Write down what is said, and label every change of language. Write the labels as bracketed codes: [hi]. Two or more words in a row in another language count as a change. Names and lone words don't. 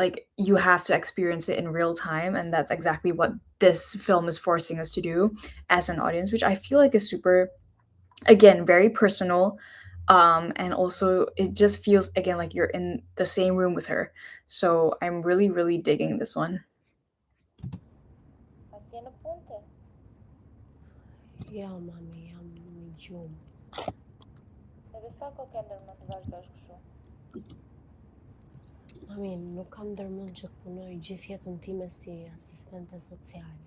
[en] Like you have to experience it in real time, and that's exactly what this film is forcing us to do as an audience, which I feel like is super again, very personal. And also it just feels again like you're in the same room with her. So I'm really, really digging this one. Assim no punte. [sq] Ja, mami, jam një gjumë. Edhe sa kohë ke ndërmend të vazhdosh kështu? Mami, nuk kam ndërmend që të punoj gjithë jetën time si asistente sociale.